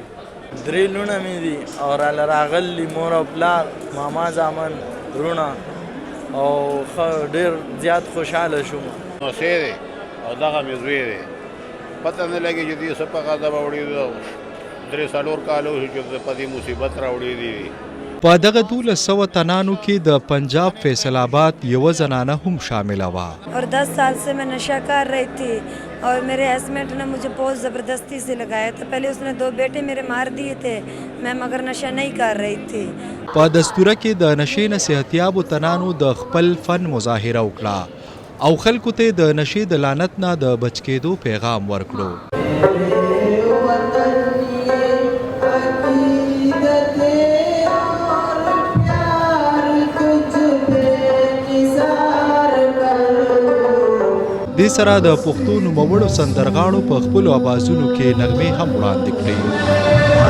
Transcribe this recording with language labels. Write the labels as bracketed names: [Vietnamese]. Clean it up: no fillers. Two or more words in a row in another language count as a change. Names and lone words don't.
[Pashto] 3 لوڼه مې دي او راله راغلي مور او پلار ماما زامن وروڼه او ښه ډېر زیات خوشحاله شوم. نوسی دی او دغه مې زوی دی پته نه لګي چې دې څه په غضب اوړي 3-4 کاله وشو چې په دې مصیبت راوړي دي. په دغه 1200 تنانو کې د پنجاب فیصل آباد یوه زنانه هم شامله وه. [Urdu] اور 10 سال سے میں نشہ کر رہی تھی اور میرے ہسبینڈ نے مجھے بہت زبردستی سے لگایا تھا. پہلے اس نے 2 بیٹے میرے مار دیے تھے میں مگر نشہ نہیں کر رہی تھی. [Pashto] په دستوره کې د نشې نه صحتیابو تنانو د خپل فن مظاهره وکړه او خلکو ته د نشې د لعنت نه د بچ کېدو پیغام ورکړو. دې سره د پښتو نوموړو سندرغاړو په خپلو اوازونو کې نغمې هم وړاندې کړې.